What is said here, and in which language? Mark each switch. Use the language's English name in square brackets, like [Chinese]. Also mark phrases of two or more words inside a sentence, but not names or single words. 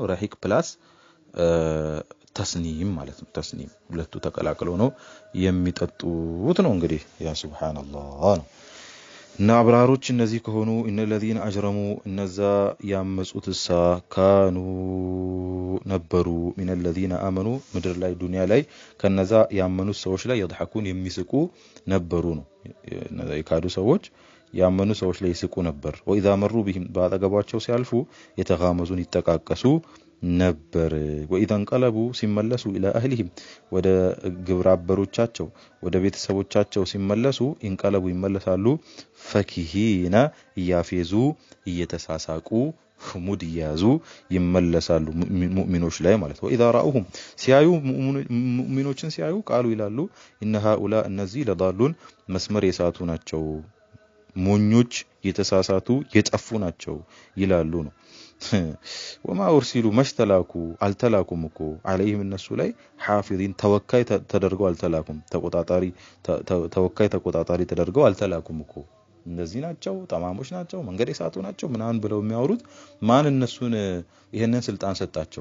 [Amharic] ረሂቅ ፕላስ ተስኒም ማለት ነው። ተስኒም ሁለቱ ተቀላቅለው ነው የሚጠጡት ነው። እንግዲህ ያ ሱብሃንአላህ ነው። እና አብራሮች እነዚህ ከሆኑ [Arabic] إن الذين أجرموا [Amharic] እነዛ ያመጹት ካኑ ነበሩ [Arabic] من الذين آمنوا [Amharic] ምድር ላይ ዱንያ ላይ ከነዛ ያመኑት ሰዎች ላይ يضحكون የሚስቁ ነበሩ ነው። እነዛ የካዱ ሰዎች ያመኑ ሰዎች ላይ ይስቁ ነበር። [Arabic] وإذا مروا بهم [Amharic] ባጠገባቸው ሲያልፉ የተጋመዙን ይተቃቀሱ ነበር። وإذا انقلبوا ሲመለሱ [Arabic] الى اهلهم [Amharic] ወደ ግብረ አበሮቻቸው ወደ ቤተሰቦቻቸው ሲመለሱ እንቀለቡ ይመለሳሉ ፈኪሂና ያፌዙ እየተሳሳቁ ሙድ ያዙ ይመለሳሉ ሙእሚኖች ላይ ማለት ነው። [Arabic] وإذا رأوهم [Amharic] ሲያዩ ሙእሚኖችን ሲያዩ ቃሉ ይላሉ [Arabic] إن هؤلاء [Amharic] እነዚህ ለضالون መስመር የሳቱ ናቸው ሞኞች የተሳሳቱ የጠፉ ናቸው ይላሉ ነው። [Arabic] وما أرسلوا [Amharic] መሽተላኩ አልተላኩም እኮ عليهم እነሱ ላይ حافظين ተወካይ ተደርገው አልተላኩም ተወካይ ተደርገው አልተላኩም እኮ እነዚህ ናቸው ጠማሞች ናቸው መንገድ የሳቱ ናቸው ምናን ብለው የሚያወሩት ማን እነሱን ይሄንን ስልጣን ሰጣቸው?